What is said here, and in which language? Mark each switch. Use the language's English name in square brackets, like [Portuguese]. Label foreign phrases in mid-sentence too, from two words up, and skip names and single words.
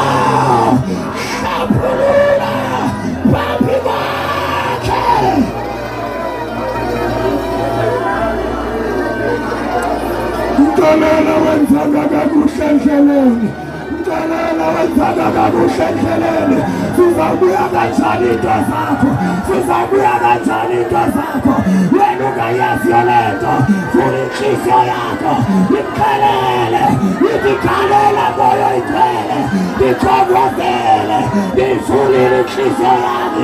[Zulu] Hlaphulula phambi kwakhe. Mxolele wenzanga kakuhle endleleni. Mxolele wenzanga kakuhle endleleni. Sizabuya kanjani into zakho? Sizabuya kanjani into zakho? Wena ungayaziyo le nto. Vula inhliziyo yakho. Imkhalele. Ikhalela moya oyigcwele. [Xhosa] Ndikhongozele. Ndivulile inhliziyo yami.